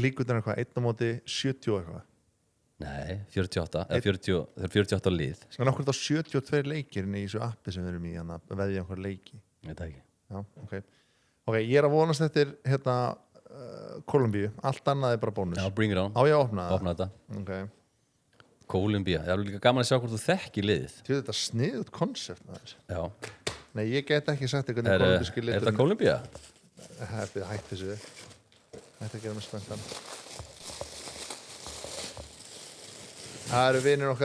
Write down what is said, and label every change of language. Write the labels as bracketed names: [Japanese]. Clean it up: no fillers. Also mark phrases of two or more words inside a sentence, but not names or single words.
[Icelandic] Líkurnar eitthvað, 1/70 eitthvað. Nei, 48, eða 40, það er 48 lið. En okkur þá 72 leikir í þessu appi sem við erum í, hann að veðja okkur leiki. Ég veit það ekki. Já, ok, ég er að vonast eftir Kólumbíu, allt annað er bara bónus. Já, [English] bring it on. [Icelandic] Á ég að opna það? Opna þetta. Ok. Kólumbía, það er líka gaman að sjá hvort þú þekkir liðið. Þetta er sniðut konsept maður. Já. Nei, ég get ekki sagt hvernig kólumbíski litur. Er þetta Kólumbía? Hætti þessu. Þetta gera mig spenntan. Það eru vinir okkar.